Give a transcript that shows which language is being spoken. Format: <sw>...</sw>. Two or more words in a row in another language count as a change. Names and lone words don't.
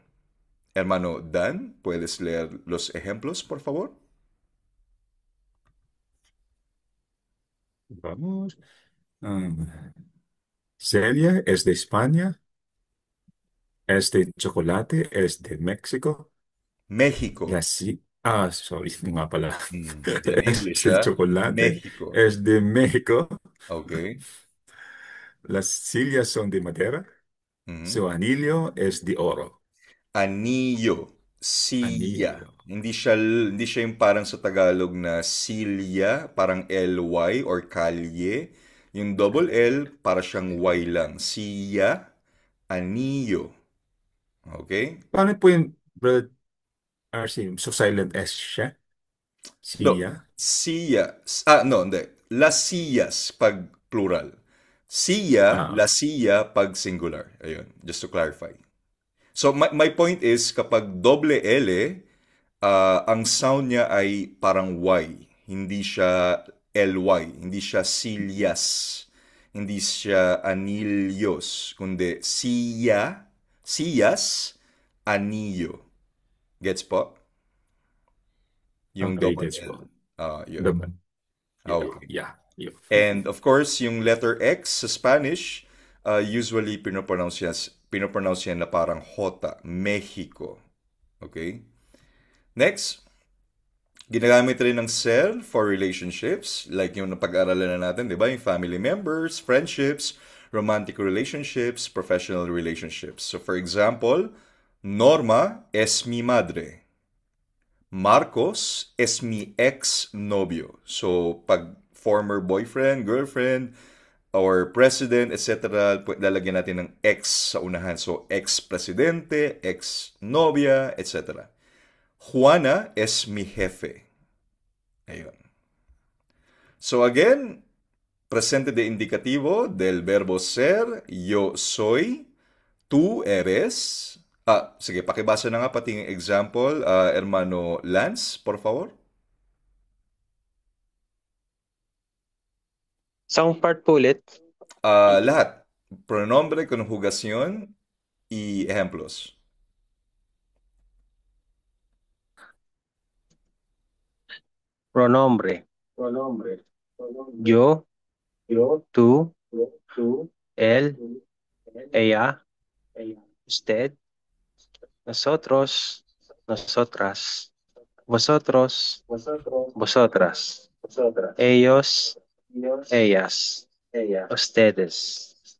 <es>Hermano Dan, ¿puedes leer los ejemplos, por favor? Vamos. Um, Celia es de España. Este chocolate es de México. México.</es> <tl>Sorry, nga pala.</tl> <en>In English,</en> <es>Este chocolate México. es de México.</es> <en>Okay.</en> <es>Las sillas son de madera. Mhm. Su anillo es de oro. Anillo. Silla. Anillo.</es> <tl>Hindi siya yung parang sa Tagalog na silya, parang LY or kalye. Yung</tl> <en>double L,</en> <tl>para siyang Y lang.</tl> <es>Silla, anillo.</es> <en>Okay?</en> <tl>Paano po yung, Brother RC? So silent S siya?</tl> <en>No,</en> <tl>Siya? silla. No, hindi.</tl> <es>Las sillas</es> <tl>pag plural.</tl> <es>Silla, la Ah,</es> <tl>silla pag singular. Ayun,</tl> <en>just to clarify. So, my point is,</en> <tl>kapag doble L, ang sound niya ay parang Y. Hindi siya LY. Hindi siya silyas. Hindi siya anilyos. Kundi siya, siyas, anillo. Gets po? Yung</tl> <en>okay, double</en> <tl>gets</tl> <en>L.</en> <tl>po. Yun. Naman.</tl> <en>Okay. Yeah. Yeah. And of course,</en> <tl>yung letter X sa Spanish, usually pinopronounce yan na parang J, Mexico. Okay? Next, ginagamit rin ng ser</tl> <en>for relationships,</en> <tl>like yung napag-aralan na natin, di ba?</tl> <en>Yung family members, friendships, romantic relationships, professional relationships. So for example,</en> <es>Norma es mi madre. Marcos es mi ex-novio.</es> <en>So, pag former boyfriend, girlfriend, or president, etc.,</en> <tl>lalagyan natin ng ex sa unahan.</tl> <en>So,</en> <es>ex-presidente, ex-novia, etc. Juana es mi jefe.</es> <tl>Ayun.</tl> <en>So, again,</en> <es>presente de indicativo del verbo ser, yo soy, tú eres.</es> <tl>Sige, pakibasa na nga pati yung example,</tl> <es>hermano Lance, por favor.</es> <tl>Isang part po ulit. Lahat.</tl> <es>Pronombre, conjugación y ejemplos. Pronombre. Yo, tú, él, ella, usted, nosotros, nosotras, vosotros, vosotras, ellos, ellas, ustedes.</es>